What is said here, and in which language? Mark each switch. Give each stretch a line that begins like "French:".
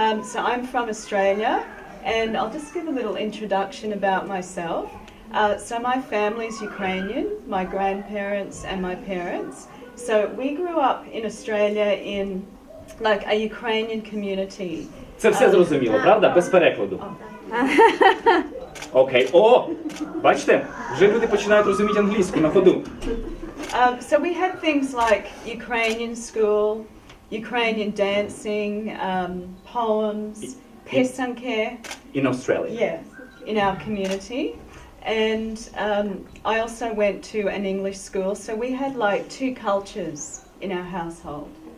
English: So I'm from Australia, and I'll just give a little introduction about myself. So my family's Ukrainian, my grandparents and my parents. So we grew up in Australia in like a Ukrainian community.
Ukrainian: Це все зрозуміло, правда? Без перекладу. Окей. О! Бачите? Вже люди починають розуміти англійську на ходу.
English: So we had things like Ukrainian school, Ukrainian dancing, poems, pesanke. In Australia. Yeah, in our community. And I also went to an English school, so we had like two cultures in our household.